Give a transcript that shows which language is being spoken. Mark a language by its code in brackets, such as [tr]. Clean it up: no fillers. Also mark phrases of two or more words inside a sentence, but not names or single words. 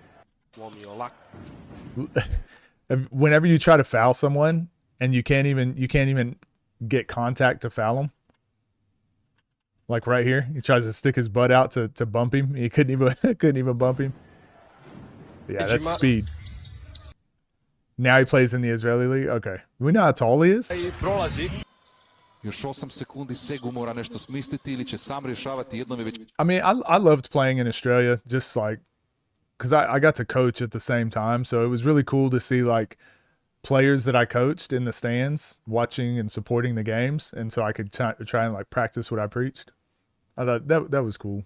[en] Whenever you try to foul someone and you can't even get contact to foul him. Like right here, he tries to stick his butt out to bump him. He couldn't even bump him. Yeah, that's speed. Now he plays in the Israeli league. Okay, we know how tall he is. [hr] Još 8 sekundi Segu mora nešto smisliti ili će sam rješavati jednom i već. [en] I mean, I loved playing in Australia, just like, because I got to coach at the same time. So it was really cool to see like players that I coached in the stands watching and supporting the games. And so I could try and like practice what I preached. I thought that was cool.